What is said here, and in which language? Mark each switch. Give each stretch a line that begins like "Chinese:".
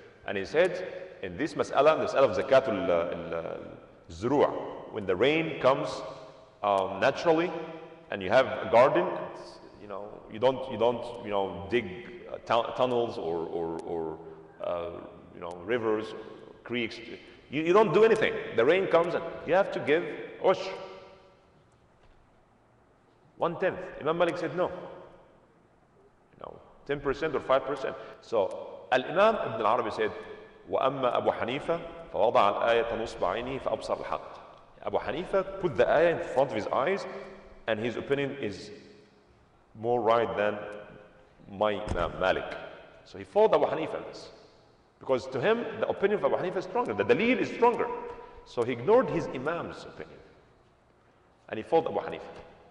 English: And he said, in this mas'ala, the mas'ala of zakatul Zurua, when the rain comes naturally, and you have a garden, you don't dig tunnels or rivers, creeks. You don't do anything. The rain comes, and you have to give ushr, 1/10. Imam Malik said no. 10% or 5%. So Al-Imam Ibn al-Arabi said,
Arabic: وَأَمَّا أَبُو حَنِيفَةَ فَوَضَعَ الْآيَةَ نُصْبَ عَيْنِهِ فَأَبْصَرَ الْحَقِّ.
English: Abu Hanifa put the ayah in front of his eyes, and his opinion is more right than my Imam Malik. So he followed Abu Hanifa in this. Because to him, the opinion of Abu Hanifa is stronger, the dalil is stronger. So he ignored his Imam's opinion. And he followed Abu Hanifa.